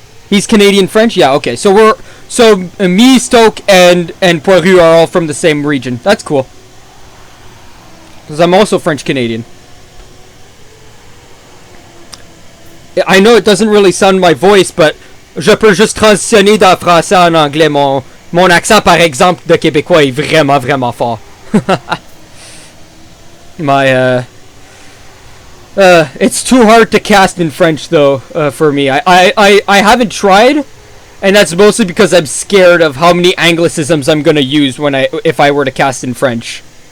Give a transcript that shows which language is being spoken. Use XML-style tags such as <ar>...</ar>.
<en>He's Canadian French, yeah. Okay, so me, Stoke, and Poiru are all from the same region. That's cool. Because I'm also French-Canadian. I know it doesn't really sound my voice, but</en> <fr>je peux juste transitionner d'un français en anglais. Mon accent, par exemple, de Québécois est vraiment, vraiment fort.</fr> <en>It's too hard to cast in French, though, for me. I haven't tried, and that's mostly because I'm scared of how many anglicisms I'm gonna use if I were to cast in French.</en>